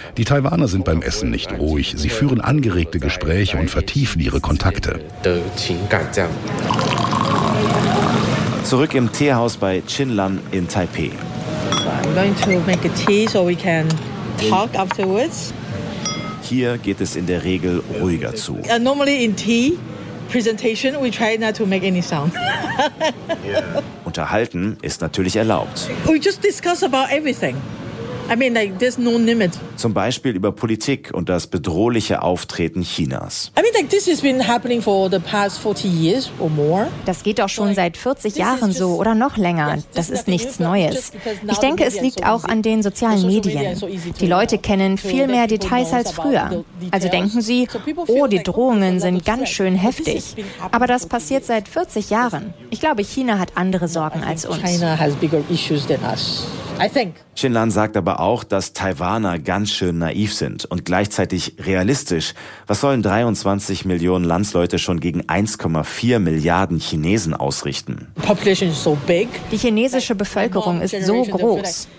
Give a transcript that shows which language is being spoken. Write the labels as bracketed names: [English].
[German] Die Taiwaner sind beim Essen nicht ruhig. Sie führen angeregte Gespräche und vertiefen ihre Kontakte. Zurück im Teehaus bei Chin Lan in Taipeh. Hier geht es in der Regel ruhiger zu. [English] Normally in tea presentation we try not to make any sound. [German] Unterhalten ist natürlich erlaubt. [English] We just discuss about everything. I mean, like, there's no limit. [German] Zum Beispiel über Politik und das bedrohliche Auftreten Chinas. [English] I mean, like, this has been happening for the past 40 years or more. [German] Das geht doch schon seit 40 Jahren so oder noch länger. Das ist nichts Neues. Ich denke, es liegt auch an den sozialen Medien. Die Leute kennen viel mehr Details als früher. Also denken sie, oh, die Drohungen sind ganz schön heftig. Aber das passiert seit 40 Jahren. Ich glaube, China hat andere Sorgen als uns. [English] China has bigger issues than us. [German] Chin Lan sagt aber auch, dass Taiwaner ganz schön naiv sind und gleichzeitig realistisch. Was sollen 23 Millionen Landsleute schon gegen 1,4 Milliarden Chinesen ausrichten? Die chinesische Bevölkerung ist so groß.